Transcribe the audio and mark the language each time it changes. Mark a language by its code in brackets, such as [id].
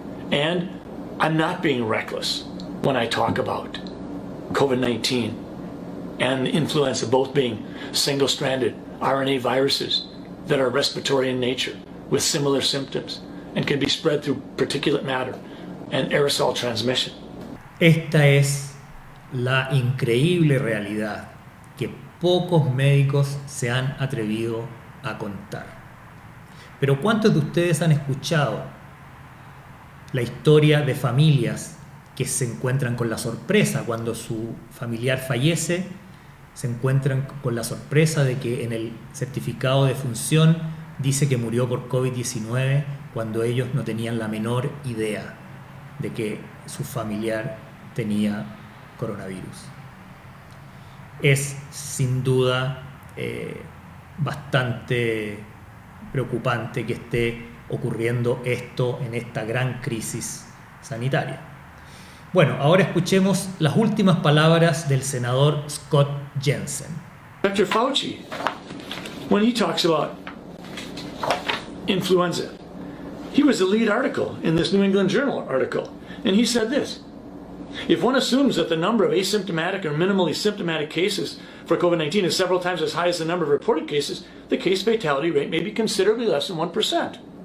[en] And I'm not being reckless when I talk about COVID-19 and influenza both being single-stranded RNA viruses that are respiratory in nature with similar symptoms and can be spread through particulate matter and aerosol transmission. [es] Esta es la increíble realidad que pocos médicos se han atrevido a contar. Pero ¿cuántos de ustedes han escuchado la historia de familias que se encuentran con la sorpresa cuando su familiar fallece? Se encuentran con la sorpresa de que en el certificado de defunción dice que murió por COVID-19 cuando ellos no tenían la menor idea de que su familiar tenía coronavirus. Es sin duda bastante preocupante que esté ocurriendo esto en esta gran crisis sanitaria. Bueno, ahora escuchemos las últimas palabras del senador Scott Jensen. [en] Dr. Fauci, when he talks about influenza, he was the lead article in this New England Journal article, and he said this: if one assumes that the number of asymptomatic or minimally symptomatic cases for COVID-19 is several times as high as the number of reported cases, the case fatality rate may be considerably less than 1%.